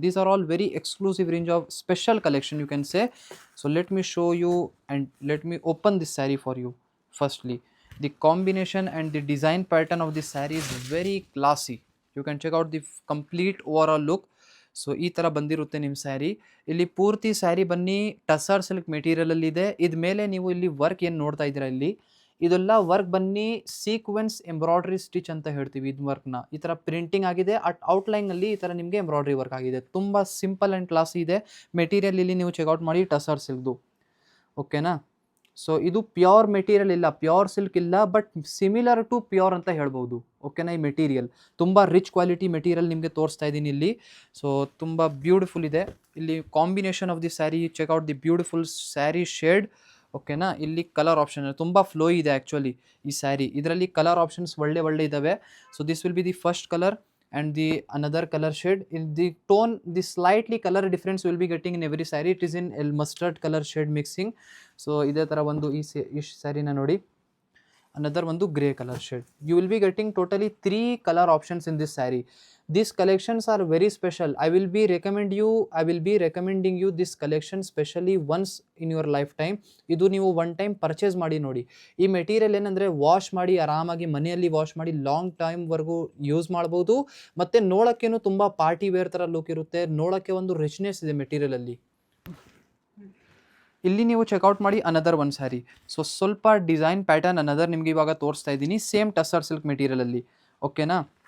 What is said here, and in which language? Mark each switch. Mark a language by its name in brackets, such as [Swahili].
[English] These are all very exclusive range of special collection you can say. So let me show you and let me open this saree for you. Firstly, the combination and the design pattern of this saree is very classy. You can check out the complete overall look. [Kannada] So ಈ ಥರ ಬಂದಿರುತ್ತೆ ನಿಮ್ಮ ಸ್ಯಾರಿ. ಇಲ್ಲಿ ಪೂರ್ತಿ ಸ್ಯಾರಿ ಬನ್ನಿ tussar silk ಮೆಟೀರಿಯಲಲ್ಲಿ ಇದೆ. ಇದ ಮೇಲೆ ನೀವು ಇಲ್ಲಿ ವರ್ಕ್ ಏನು ನೋಡ್ತಾ ಇದ್ದೀರಾ ಇಲ್ಲಿ, ಇದೆಲ್ಲ ವರ್ಕ್ ಬನ್ನಿ ಸೀಕ್ವೆನ್ಸ್ ಎಂಬ್ರಾಯ್ಡ್ರಿ ಸ್ಟಿಚ್ ಅಂತ ಹೇಳ್ತೀವಿ. ಇದು ವರ್ಕ್ನ ಈ ಥರ ಪ್ರಿಂಟಿಂಗ್ ಆಗಿದೆ. ಔಟ್ಲೈನಲ್ಲಿ ಈ ಥರ ನಿಮಗೆ ಎಂಬ್ರಾಯ್ಡ್ರಿ ವರ್ಕ್ ಆಗಿದೆ. ತುಂಬ ಸಿಂಪಲ್ ಆ್ಯಂಡ್ ಕ್ಲಾಸಿ ಇದೆ. ಮೆಟೀರಿಯಲ್ ಇಲ್ಲಿ ನೀವು ಚೆಕ್ಔಟ್ ಮಾಡಿ ಟಸರ್ ಸಿಲ್ಕ್ದು. ಓಕೆನಾ. ಸೊ ಇದು ಪ್ಯೂರ್ ಮೆಟೀರಿಯಲ್ ಇಲ್ಲ, ಪ್ಯೂರ್ ಸಿಲ್ಕ್ ಇಲ್ಲ, [English] but similar to pure [Kannada] ಅಂತ ಹೇಳ್ಬೋದು. ಓಕೆನಾ. ಈ ಮೆಟೀರಿಯಲ್ ತುಂಬ ರಿಚ್ ಕ್ವಾಲಿಟಿ ಮೆಟೀರಿಯಲ್ ನಿಮಗೆ ತೋರಿಸ್ತಾ ಇದ್ದೀನಿ ಇಲ್ಲಿ. ಸೊ ತುಂಬ ಬ್ಯೂಟಿಫುಲ್ ಇದೆ. ಇಲ್ಲಿ [English] Combination of the sari, check out the beautiful sari shade. [Kannada] ಓಕೆನಾ. ಇಲ್ಲಿ ಕಲರ್ ಆಪ್ಷನ್ ತುಂಬ ಫ್ಲೋ ಇದೆ ಆ್ಯಕ್ಚುಲಿ ಈ ಸ್ಯಾರಿ. ಇದರಲ್ಲಿ ಕಲರ್ ಆಪ್ಷನ್ಸ್ ಒಳ್ಳೆ ಇದ್ದಾವೆ. [English] So this will be the first colour and the another color shade. In the tone, the slightly color difference will be getting in every saree. It is in mustard color shade mixing. So [Kannada] ide tara ಒಂದು ಈ saree na ನೋಡಿ. [English] Another one to grey color shade. You will be getting totally 3 color options in this saree. These collections are very special. I will be recommending you this collection specially once in your lifetime. [Kannada] ಇದು ನೀವು one time purchase ಮಾಡಿ ನೋಡಿ. ಈ material ಏನಂದರೆ wash ಮಾಡಿ ಆರಾಮಾಗಿ ಮನೆಯಲ್ಲಿ wash ಮಾಡಿ ಲಾಂಗ್ ಟೈಮ್ವರೆಗೂ ಯೂಸ್ ಮಾಡ್ಬೋದು. ಮತ್ತು ನೋಡೋಕ್ಕೇನು ತುಂಬ ಪಾರ್ಟಿ ವೇರ್ ಥರ ಲುಕ್ ಇರುತ್ತೆ. ನೋಡೋಕ್ಕೆ ಒಂದು ರಿಚ್ನೆಸ್ ಇದೆ ಮೆಟೀರಿಯಲಲ್ಲಿ. ಇಲ್ಲಿ ನೀವು ಚೆಕ್ಔಟ್ ಮಾಡಿ ಅನದರ್ ಒನ್ ಸ್ಯಾರಿ. ಸೊ ಸ್ವಲ್ಪ ಡಿಸೈನ್ ಪ್ಯಾಟರ್ನ್ ಅನದರ್ ನಿಮಗೆ ಇವಾಗ ತೋರಿಸ್ತಾ ಇದ್ದೀನಿ, ಸೇಮ್ ಟಸರ್ ಸಿಲ್ಕ್ ಮೆಟೀರಿಯಲಲ್ಲಿ. ಓಕೆನಾ.